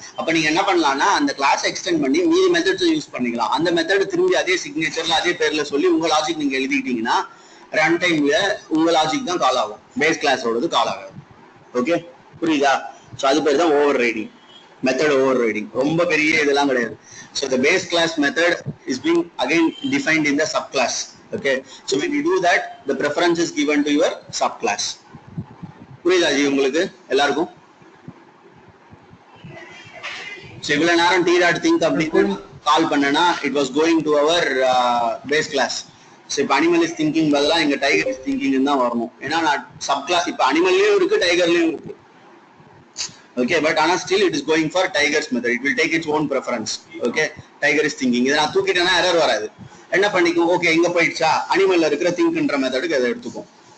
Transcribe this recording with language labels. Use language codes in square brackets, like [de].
[ta] அப்ப நீங்க என்ன பண்ணலாம்னா அந்த கிளாஸ் எக்ஸ்டெண்ட் பண்ணி மீதி மெத்தட்ஸ் யூஸ் பண்ணிக்கலாம். அந்த மெத்தட் திரும்பி அதே சிக்னேச்சர்ல அதே பேர்ல சொல்லி உங்க லாஜிக் நீங்க எழுதிட்டீங்கன்னா ரன் டைம்ல உங்க லாஜிக் தான் கால் ஆகும், பேஸ் கிளாஸோடது கால் ஆகாது. ஓகே, புரியுதா? ஸோ அது பேர் தான் over riding, method over riding. ரொம்ப பெரிய இதெல்லாம் கிடையாது. [en] So the base class method is being again defined in the subclass. Okay, so when you do that, the preference is given to your subclass. [ta] புரியுதா G உங்களுக்கு எல்லாருக்கும்? இவ்வளவு நேரம் t.think அப்படின்னு கால் பண்ணனா [en] it was going to our base class. [ta] So இப்போ animal is thinking பதிலா இங்க டைகர் இஸ் திங்கிங் தான் வரணும். ஏன்னா நான் சப்கிளாஸ் இப்போ அனிமல்லையும் இருக்கு டைகர்லயும் இருக்கு. [en] Okay, but ஆனா still it is going for tiger's method. It will take its own preference. [ta] Okay, tiger is thinking இதை நான் தூக்கிட்டேன்னா எரர் வராது. என்ன பண்ணிக்கும், ஓகே இங்க போயிடுச்சா, அனிமல்ல இருக்கிற திங்க்ன்ற மெத்தடுக்கு அதை எடுத்துக்கும்.